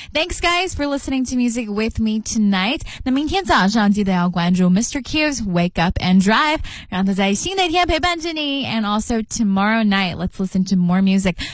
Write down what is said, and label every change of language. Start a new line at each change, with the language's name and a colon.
English: Thanks guys for listening to music with me tonight.
Chinese: 那明天早上记得要关注 Mr. Q's Wake Up and Drive, 让他在新的一天陪伴着你。
English: And also tomorrow night, let's listen to more music.